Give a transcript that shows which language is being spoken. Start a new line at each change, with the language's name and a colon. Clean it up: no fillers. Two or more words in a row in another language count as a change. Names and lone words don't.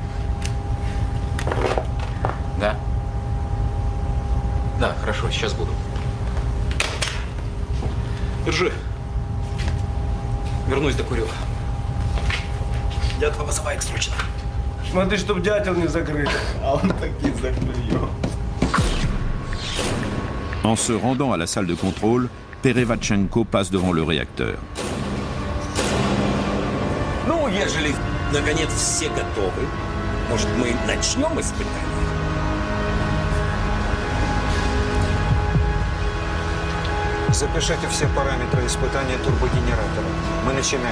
Russian: Да? Да, хорошо, сейчас буду. Держи. Вернусь, докурю. Дятла вызывает срочно. Смотри, чтоб дятел не закрыт. А он таки закрыл.
French: En se rendant à la salle de contrôle, Perevachenko passe devant le réacteur.
Russian: Ну, ежели, наконец, все готовы, может, мы начнем испытание? Запишите все параметры испытания турбогенератора.